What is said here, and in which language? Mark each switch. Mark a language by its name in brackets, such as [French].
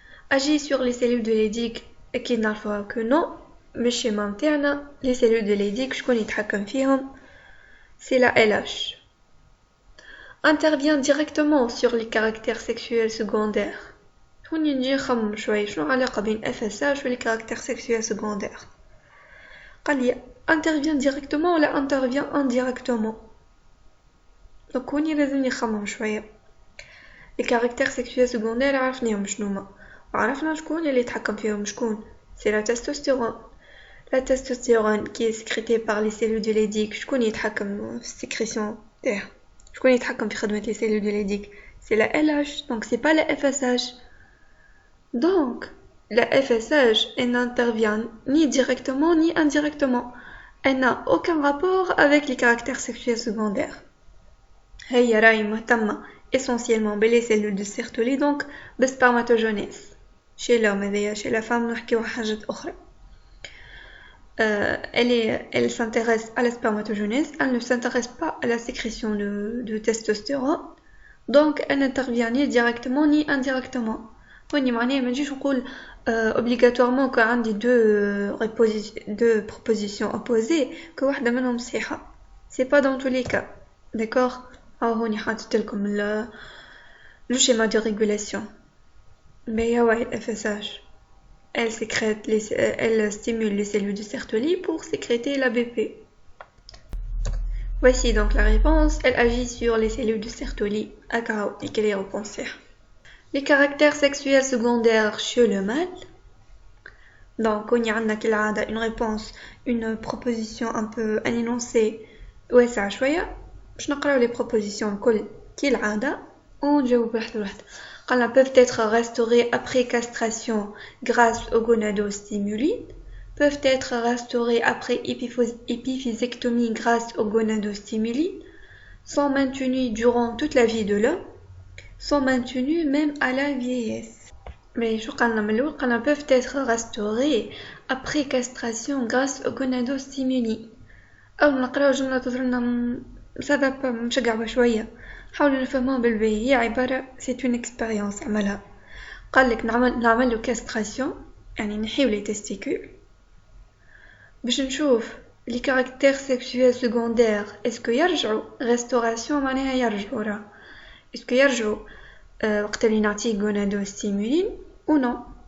[French] agit sur les cellules de Leydig [Arabic] اكيد نعرفوها [French] que non [Arabic] مش ممتعنا [French] les cellules de Leydig [Arabic] شكون يتحكم فيهم [French] c'est la LH. intervient directement sur les caractères sexuels secondaires. [Arabic] هوني نجي نخمم شوي شنو علاقة بين FSH و [French] les caractères sexuels secondaires. قال لي intervient directement ولا intervient indirectement. [Arabic] دونك هوني لازم نخمم شوية. [French] les caractères sexuels secondaires [Arabic] عرفناهم شنوما وعرفنا شكون اللي يتحكم فيهم شكون. [French] c'est la testostérone. La testostérone qui est sécrétée par les cellules de Leydig. [Arabic] شكون يتحكم في السكريسيون تاعها؟ شكون يتحكم في خدمة [French] les cellules de Leydig؟ c'est la LH, donc c'est pas la FSH. Donc la FSH, elle n'intervient ni directement ni indirectement. Elle n'a aucun rapport avec les caractères sexuels secondaires. [Arabic] هي راهي مهتمة [French] essentiellement بلي cellules de Sertoli, donc بالspermatogenèse. chez l'homme هذايا chez la femme [Arabic] نحكيو حاجات أخرى. [French] Elle s'intéresse à la spermatogenèse, elle ne s'intéresse pas à la sécrétion de testostérone, donc elle n'intervient ni directement ni indirectement. [Arabic] هوني معناه ما نجيش نقول obligatoirement que عندي [French] deux propositions opposées [Arabic] que واحدة منهم صحيحة. [French] c'est pas dans tous les cas, d'accord. [Arabic] هوني حاطت لكم [French] le schéma de régulation. mais [Arabic] يا واحد [French] FSH elle stimule les cellules de Sertoli pour sécréter l'ABP. Voici donc la réponse. Elle agit sur les cellules de Sertoli. Et quelle est la réponse? Les caractères sexuels secondaires chez le mâle. Donc on y a une réponse, une proposition un peu, un énoncé [Arabic] واسع شوية. باش نقراو les propositions الكل كالعادة ونجاوب واحدة واحدة. [French] قالنا peuvent être restaurées après castration grâce aux gonadostimuli, peuvent être restaurées après épiphysectomie grâce aux gonadostimuli, sont maintenues durant toute la vie de l'homme, sont maintenues même à la vieillesse. Mais [Arabic] شو قالنا من الأول؟ قالنا [French] peuvent être restaurées après castration grâce aux gonadostimuli. [Arabic] أو نقراو جملة تظهرنا سبب مشجع بشوية. حاولوا نفهموها بالباهي. هي عبارة [French] c'est une expérience [Arabic] عملها. قال لك نعمل له كاستراسيون يعني نحيو لي تستيكول باش نشوف لي كاركتير سيكسويل سيكوندير اسكو يرجعوا ريستوراسيون معناها يرجعوا راه اسكو يرجعوا وقت اللي نعطيه غونادوستيمولين او نو.